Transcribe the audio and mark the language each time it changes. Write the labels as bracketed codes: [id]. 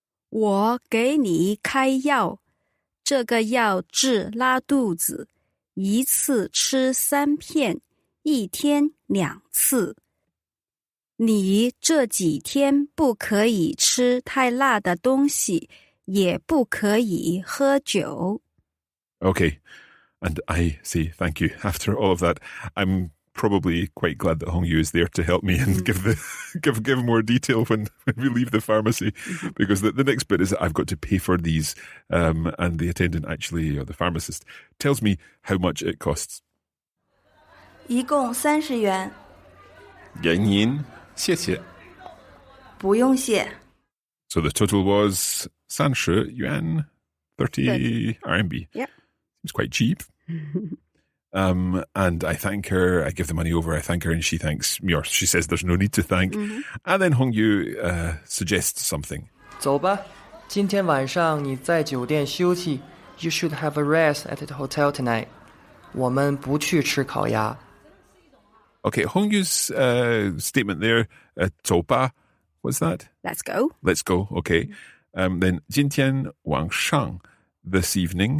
[zh] 我给你开药，这个药治拉肚子，一次吃3片，一天2次。你这几天不可以吃太辣的东西，也不可以喝酒。 [en] Okay, and I say thank you. After all of that, I'm probably quite glad that Hongyu is there to help me and give more detail when we leave the pharmacy, because the next bit is that I've got to pay for these, and the attendant actually, or the pharmacist, tells me how much it costs. [zh] 一共30元。给您，谢谢。不用谢。 [en] So the total was 30 yuan, 30 RMB. Yep. It's quite cheap. And I thank her, I give the money over, I thank her, and she thanks me, or she says there's no need to thank. And then Hongyu suggests something. [zh] 走吧，今天晚上你在酒店休息。 [en] You should have a rest at the hotel tonight. [zh] 我们不去吃烤鸭。 [en] Okay, Hongyu's statement there, [zh] 走吧, [en] what's that? Let's go. Let's go, okay. Then [zh] 今天晚上, [en] this evening,